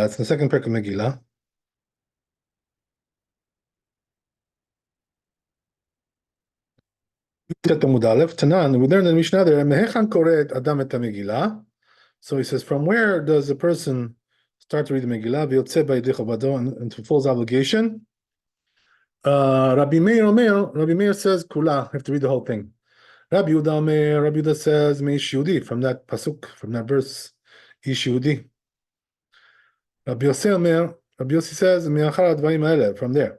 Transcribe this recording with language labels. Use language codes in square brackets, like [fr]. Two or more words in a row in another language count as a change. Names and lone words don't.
[en] It's the second Perek of Megillah. Tanan, we learned in the Mishnah there, [he] מהיכן קורא אדם את המגילה. [en] So he says, from where does a person start to read the Megillah? [he] ויוצא בידי חובתו, [en] and fulfills obligation. Rabbi Meir says, Kula, you have to read the whole thing. Rabbi Yehuda says, [he] מאיש יהודי, [en] from that pasuk, from that verse, [he] איש יהודי. [en] Rabbi Yossi says, [he] מאחר הדברים האלה, [en] from there.